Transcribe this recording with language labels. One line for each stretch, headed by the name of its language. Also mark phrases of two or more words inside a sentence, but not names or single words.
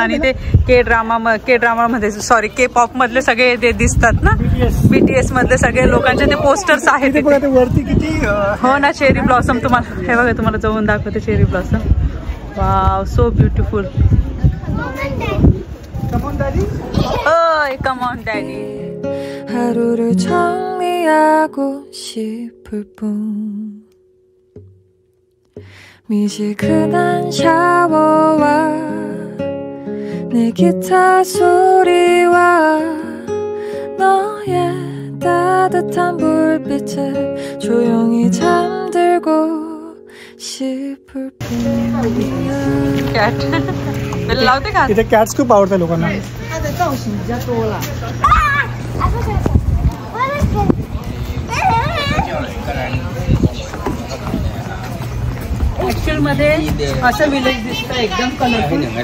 Marathi: आणि ते
English: K drama
Marathi: मध्ये
English: sorry K pop
Marathi: मधले सगळे ते दिसतात ना, BTS मधले सगळे लोकांचे ते पोस्टर्स आहेत तिथे. वरती किती. हो ना,
English: cherry blossom.
Marathi: तुम्हाला हे बघा, तुम्हाला जवळून दाखवते
English: cherry blossom. Wow, so beautiful. Oy, come on daddy.
Korean: 하루를 정리하고 싶을 뿐 미지근한 샤워와 내 기타 소리와 너의 따뜻한 불빛에 조용히 잠들고 싶을 뿐이야.
English: cat bell
Marathi: लावते का? इथे कॅट्स खूप आवडतात लोकांना. ऍक्च्युअल मध्ये असं विलेज दिसतं, एकदम कलरफुल.